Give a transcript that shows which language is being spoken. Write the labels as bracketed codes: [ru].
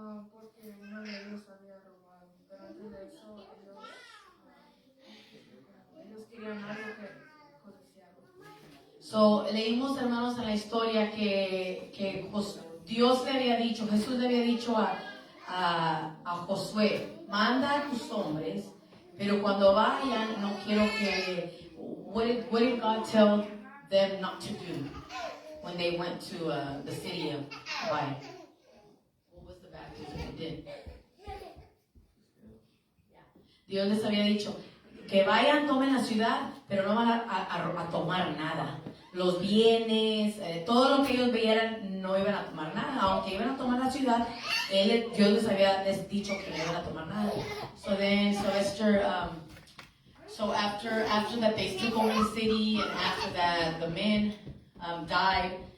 [es] Porque uno de ellos había robado, pero antes de eso ellos querían algo que codiciaron. [en] So, [es] leímos, hermanos, en la historia que Dios le había dicho, Jesús le había dicho a Josué, manda a tus hombres, pero cuando vayan, no quiero que... [en] What did God tell them not to do when they went to the city of Ai? What was the bad thing that they did? [es] Dios les había dicho que vayan, tomen la ciudad, pero no van a tomar nada. Los bienes, todo lo que ellos vieran, no iban a tomar nada. Aunque iban a tomar la ciudad, Dios les había dicho que no iban a tomar nada. [en] So then, after that, they took over the city, and after that, the men died.